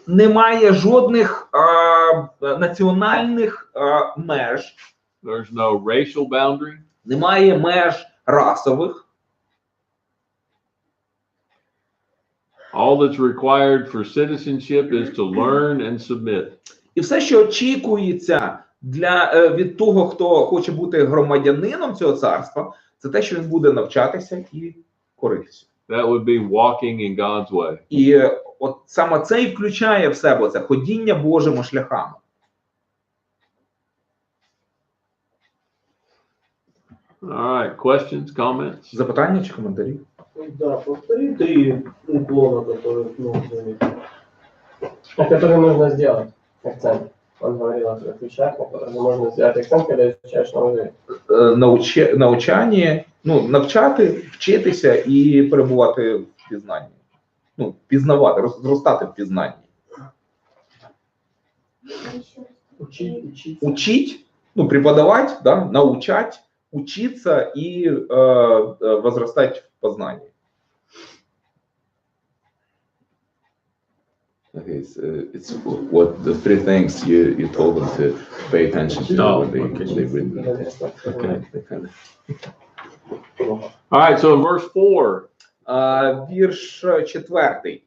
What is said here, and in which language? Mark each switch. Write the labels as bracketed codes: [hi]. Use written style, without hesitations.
[uk] немає жодних національних меж, [en] there's no racial boundary, [uk] немає меж расових. [en] all that's required for citizenship is to learn and submit. [uk] І все, що очікується від того, хто хоче бути громадянином цього царства, це те, що він буде навчатися і коритися. [en] That would be walking in God's way. [uk] І от саме це і включає в себе це ходіння Божими шляхами. [en] All right, questions, comments? [uk] Запитання чи коментарі? [ru] Да, повтори 3 уклона, которые нужны. Которые нужно сделать. Акцент. Он говорил о 3 вещах, на которые можно сделать акцент, когда изучаешь новый язык. [uk] Навчання, навчати, вчитися і перебувати в пізнанні. Пізнавати, зростати в пізнанні. [ru] Учить, преподавать, да, научать, учиться и возрастать в познании. [en] Okay, it's what the 3 things you told them to pay attention to when they read the text. Okay. All right, so in verse 4, [uk] Вірш 4.